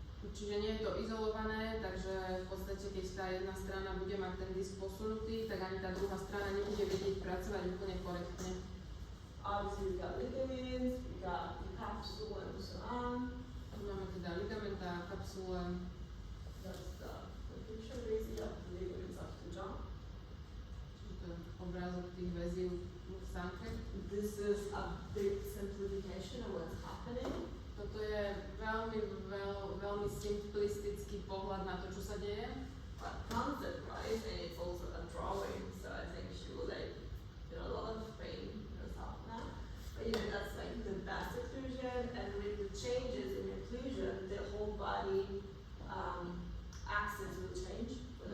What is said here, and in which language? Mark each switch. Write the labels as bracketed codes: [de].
[sk] Čiže nie je to izolované, takže v podstate keď tá jedna strana bude mať ten disk posunutý, tak ani tá druhá strana nebude vedieť pracovať úplne korektne. [en] Obviously we've got ligaments, we've got the capsule and so on. [sk] Tu máme teda ligamenta, kapsule. [en] That's the picture basically of the ligaments of the jaw. [sk] Čiže to je obrázok tých väzív v sánke. [en] This is a big simplification of what's happening. [sk] Toto je veľmi simplistický pohľad na to, čo sa deje. [en] But concept-wise, and it's also a drawing, so I think she will like feel a lot of pain herself now. But that's like the best occlusion, and with the changes in occlusion, the whole body axis will change.